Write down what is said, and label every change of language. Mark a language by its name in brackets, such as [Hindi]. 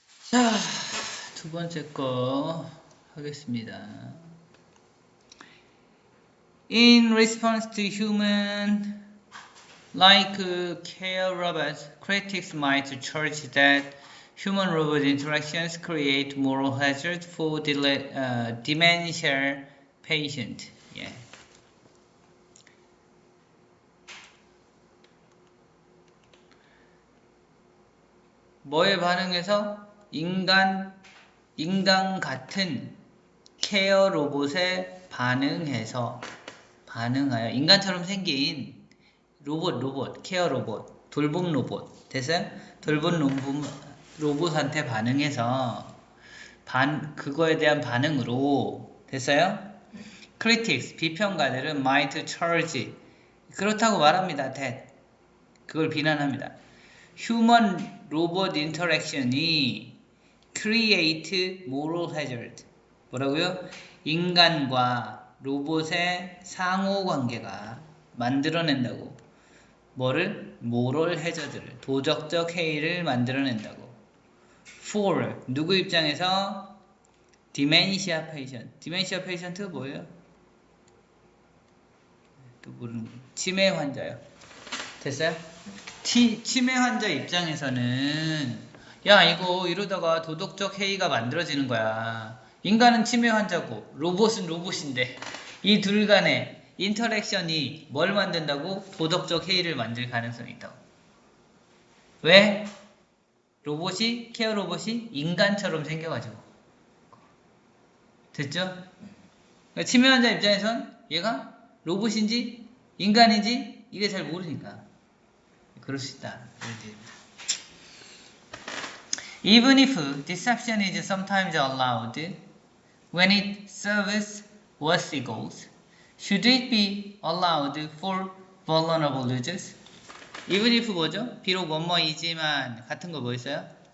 [Korean] 자, 두 번째 거 하겠습니다. [English] In response to human like care robots, critics might charge that human-robot interactions create moral hazard for dementia patient. [Korean] 예. 뭐에 반응해서 인간 같은 케어 로봇에 반응하여 인간처럼 생긴 로봇, 케어 로봇, 돌봄 로봇 됐어요? 돌봄 로봇한테 반응해서 그거에 대한 반응으로 됐어요? critics, 비평가들은 [English] might charge [Korean] 그렇다고 말합니다. that 그걸 비난합니다. [English] human robot interaction이 create moral hazard [Korean] 뭐라고요? 인간과 로봇의 상호관계가 만들어낸다고 뭐를? moral hazard를 도덕적 해이를 만들어낸다고 for 누구 입장에서? [English] dementia patient [Korean] 가 뭐예요? 또 모르는 거 치매 환자요. 됐어요? 치매 환자 입장에서는 야 이거 이러다가 도덕적 해이가 만들어지는 거야. 인간은 치매 환자고 로봇은 로봇인데 이 둘 간의 인터랙션이 뭘 만든다고? 도덕적 해이를 만들 가능성이 있다고. 왜? 케어 로봇이 인간처럼 생겨가지고. 됐죠? 그러니까 치매 환자 입장에선 얘가 로봇인지 인간인지 이게 잘 모르니까 그럴 수 있다. [English] Even if deception is sometimes allowed when it serves worthy goals, should it be allowed for vulnerable users? Even if [Korean] 뭐죠? 비록 뭐뭐이지만 같은 거 뭐 있어요?